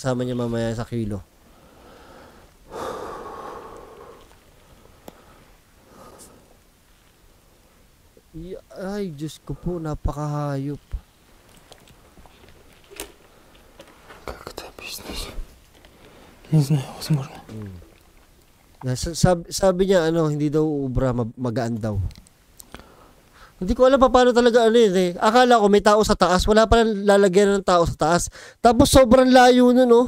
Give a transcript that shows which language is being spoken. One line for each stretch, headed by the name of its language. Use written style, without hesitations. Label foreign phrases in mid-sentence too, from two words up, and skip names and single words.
Filipino: Sasama niya mamaya sa kilo. Ay, Diyos ko po, napakahayop.
Russian: Как это объяснить? Не знаю, возможно.
Filipino: Sabi niya, hindi daw ubra, magaan daw. Hindi ko alam paano talaga yun eh. Akala ko may tao sa taas. Wala pa lalagyan ng tao sa taas. Tapos sobrang layo nun, oh.